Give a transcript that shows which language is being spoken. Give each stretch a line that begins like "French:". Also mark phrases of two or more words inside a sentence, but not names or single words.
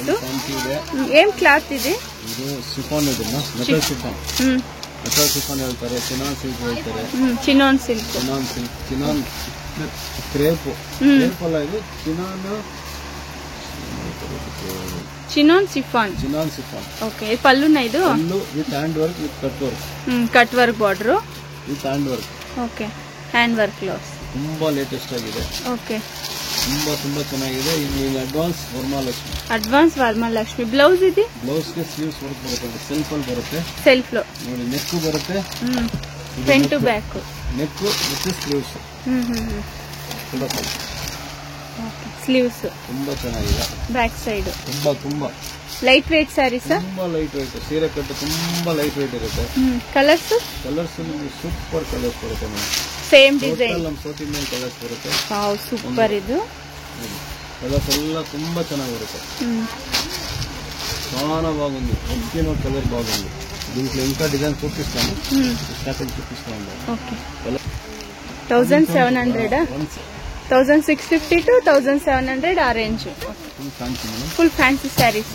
Telugu: ఏం క్లాత్ ఇది?
English: chinon silk. chinon chiffon.
Telugu: ఓకే, పళ్ళు ఇది
English: cut work border with hand work. OK, hand work blouse
Kannada: ತುಂಬಾ ಲೇಟೆಸ್ಟ್ ಆಗಿದೆ. ಓಕೆ, ತುಂಬಾ ಚೆನ್ನಾಗಿದೆ. ಇದು ಅಡ್ವಾನ್ಸ್ ವರಮಹಾಲಕ್ಷ್ಮಿ ಬ್ಲೌಸ್ ಇದೆ. ಬ್ಲೌಸ್ ಗೆ
English: sleeves work
Kannada: ಬರುತ್ತೆ, ಸೆಲ್ಫ್ ಅಲ್ಲಿ ಬರುತ್ತೆ.
Telugu: ಸೆಲ್ಫ್ లో
Kannada: ನೋಡಿ, ನೆಕ್ ಬರುತ್ತೆ,
English: front to back neck with sleeves. OK, sleeves
Kannada: ತುಂಬಾ ಚೆನ್ನಾಗಿದೆ.
English: back side
Kannada: ತುಂಬಾ
English: light weight sarees.
Kannada: ತುಂಬಾ
English: light weight,
Kannada: ಸೀರೆ ಕಟ್ಟು ತುಂಬಾ
English: light weight
Kannada: ಇರುತ್ತೆ. ಕಲರ್ಸ್
English: super colours
Kannada: ಬರುತ್ತೆ.
English: same design
Kannada: ನಮ್ಮ
English: South Indian colours
Kannada: ಬರುತ್ತೆ.
English: wow, super. ಇದು
Kannada: కలర్స్ ಎಲ್ಲ ತುಂಬಾ ಚೆನ್ನಾಗಿರುತ್ತೆ.
Telugu: చాలా బాగుంది.
English: original colour
Telugu: బాగుంది. దీంట్లో ఇంకా డిజైన్ చూపిస్తాను, స్టార్టింగ్ చూపిస్తాను. ఓకే, 1700 1650 to 1700 ఆ రేంజ్.
English: full fancy sarees.